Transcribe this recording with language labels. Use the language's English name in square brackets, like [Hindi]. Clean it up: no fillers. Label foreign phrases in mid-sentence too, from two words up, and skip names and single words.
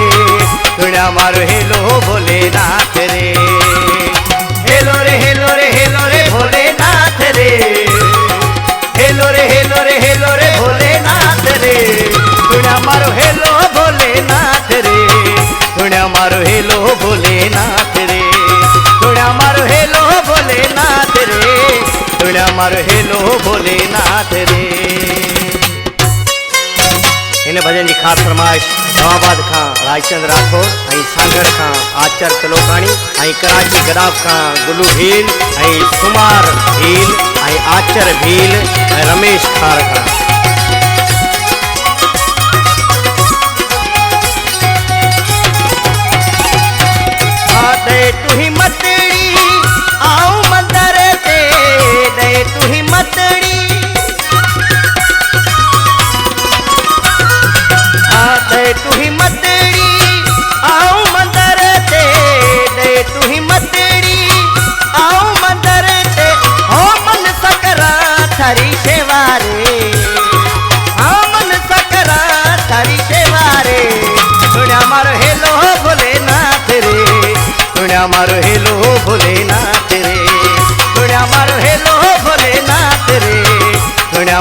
[Marwari] सुन्या मारो हेलो भोलेनाथ रे, हेलो रे हेलो रे हेलो रे भोलेनाथ रे, हेलो रे हेलो रे हेलो रे भोलेनाथ रे, सुन्या मारो हेलो भोलेनाथ रे, सुन्या मारो हेलो भोलेनाथ रे, सुन्या मारो हेलो भोलेनाथ रे, सुन्या मारो हेलो भोलेनाथ रे। [Sindhi] इन भजन की खास फरमाइश इस्लामाबाद खां राजचंद राठौर, सांगर खां आचर तिलोकाणी, कराची गदाफ खां गुलू भील, सुमार भील, आचर भील, रमेश खार खां। दे तू ही मतड़ी आऊं मंदर ते, दे तू ही मतड़ी, दे तू ही मतड़ी आऊं मंदर ते, दे तू ही मतड़ी आऊं मंदर ते, [Marwari] हो मन सकरा थारी सेवा रे, हो मन सकरा थारी सेवा रे, सुन्या मारो हेलो भोलेनाथ रे, सुन्या मारो हेलो भोलेनाथ रे, सुन्या मारो हेलो भोलेनाथ रे, सुन्या